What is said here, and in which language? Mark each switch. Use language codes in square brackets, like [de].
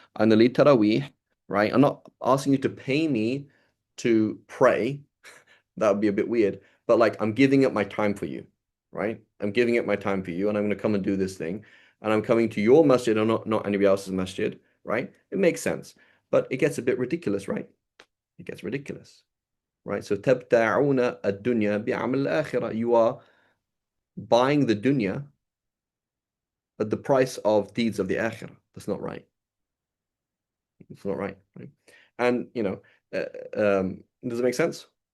[en] I'm gonna lead Taraweeh, right? I'm not asking you to pay me to pray. That would be a bit weird. But like I'm giving up my time for you, right? I'm giving up my time for you, and I'm gonna come and do this thing. And I'm coming to your masjid and not anybody else's masjid, right? It makes sense. But it gets a bit ridiculous, right? It gets ridiculous, right? [ar] So تبتاعون الدنيا بعمل الآخرة. [en] You are buying the dunya at the price of deeds of the akhirah. That's not right. It's not right, right? And does it make sense?